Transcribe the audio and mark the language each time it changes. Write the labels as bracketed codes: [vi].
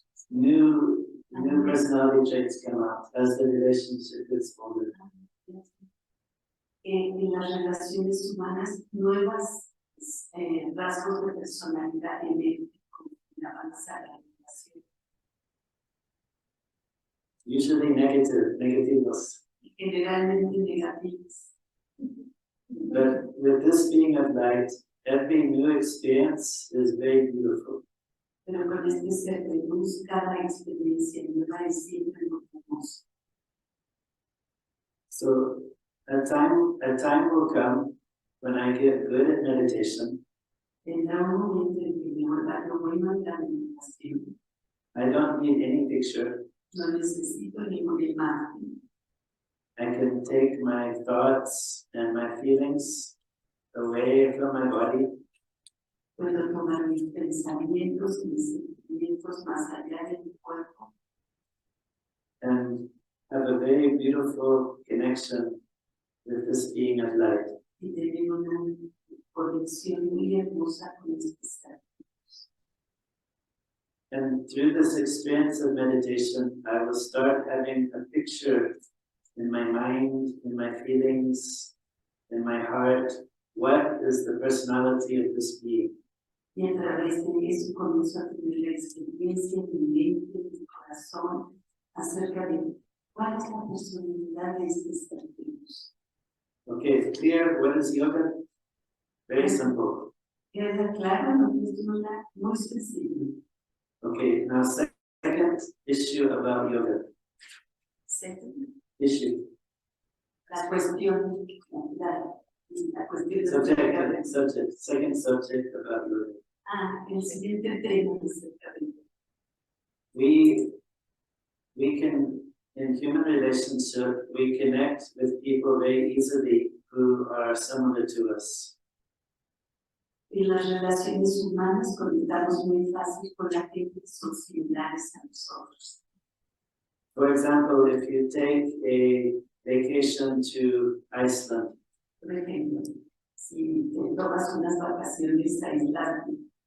[en] New personality traits come out as the relationship gets older. [es] En las relaciones humanas, nuevas rasgos de personalidad emergen con avanzar la relación. [en] Usually negativos. [es] Generalmente negativos. [en] But with this being of light, every new experience is very beautiful. [es] Pero con este ser de luz, cada experiencia nueva es siempre muy hermosa. [en] So a time will come when I get good at meditation. [es] Tendrá un momento en que me vuelva lo bueno en la meditación. [en] I don't need any picture. [es] No necesito ninguna imagen. [en] I can take my thoughts and my feelings away from my body. [es] Puedo tomar mis pensamientos y mis sentimientos más allá de mi cuerpo [en] And have a very beautiful connection with this being of light. [es] y tener una conexión muy hermosa con este ser. [en] And through this experience of meditation, I will start having a picture in my mind, in my feelings, in my heart. What is the personality of this being? [es] Y a través de eso comienzo a tener la experiencia en mi mente, en mi corazón, acerca de cuál es la personalidad de este ser de luz. [en] Okay, clear what is yoga? Very simple. [es] ¿Queda claro? No es una muy sencillo. [en] Okay, now second issue about yoga. Second, Issue. [es] la cuestión, la cuestión [en] Subject. Second subject about yoga. [es] el siguiente tema es [en] We can, in human relationship, we connect with people very easily who are similar to us. [es] en las relaciones humanas conectamos muy fácil con la gente que son similares a nosotros. [en] For example, if you take a vacation to Iceland, [es] Por ejemplo, si te tomas unas vacaciones a Islandia